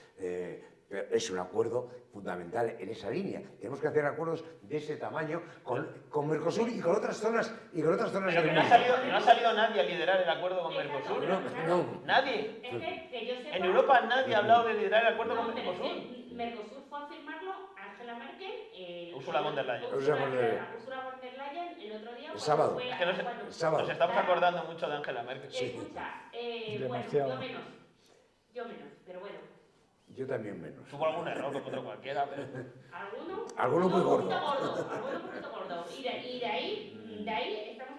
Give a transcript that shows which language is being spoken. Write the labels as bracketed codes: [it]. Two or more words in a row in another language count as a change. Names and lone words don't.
[es] Es un acuerdo fundamental en esa línea. Tenemos que hacer acuerdos de ese tamaño con Mercosur y con otras zonas Pero del que mundo. no ha salido nadie a liderar el acuerdo con Mercosur. No. Nadie. Es que yo sepa, En Europa nadie ha hablado de liderar el acuerdo con Mercosur. Mercosur fue a firmarlo Angela Merkel, Ursula von der Leyen. Ursula von der Leyen el otro día. El sábado. Fue Es que nos estamos acordando mucho de Angela Merkel. Escucha, Demasiado. bueno, yo menos, pero bueno. Yo también menos. Tuvo algún error como otro cualquiera, pero... Alguno muy gordo. Alguno un poquito gordo. Y de ahí estamos...